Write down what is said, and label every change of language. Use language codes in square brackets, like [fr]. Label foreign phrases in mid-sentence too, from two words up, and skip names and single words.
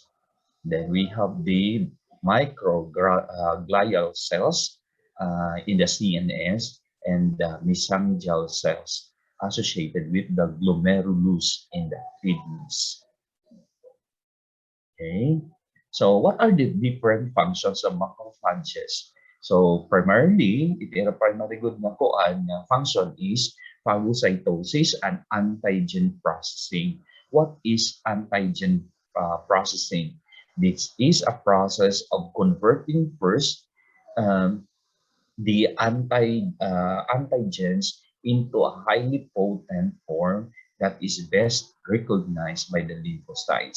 [en] Then we have the microglial cells in the CNS and the mesangial cells associated with the glomerulus in the kidneys. Okay, so what are the different functions of macrophages? So primarily, ito primary good [war] na kuan na [en] function is phagocytosis and antigen processing. What is antigen processing? This is a process of converting first um, the antigens into a highly potent form that is best recognized by the lymphocytes.